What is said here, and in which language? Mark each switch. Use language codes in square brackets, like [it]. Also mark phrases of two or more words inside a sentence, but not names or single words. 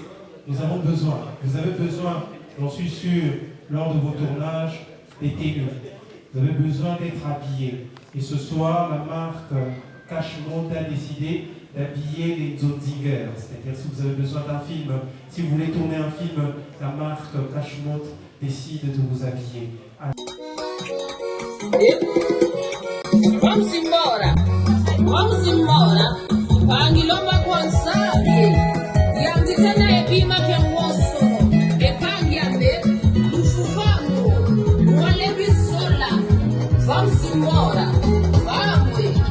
[fr] Nous avons besoin, vous avez besoin, j'en suis sûr, lors de vos tournages, des tenues. Vous avez besoin d'être habillés. Et ce soir, la marque Cashmont a décidé d'habiller les Zodzingers. C'est-à-dire si vous avez besoin d'un film, si vous voulez tourner un film, la marque Cashmont décide de vous habiller. [pt] Vamos embora, [kmb] pangilomba kwanzali yanditena epima kyangoso epangyambe ufufango walebisola [pt] vamos embora, vamos.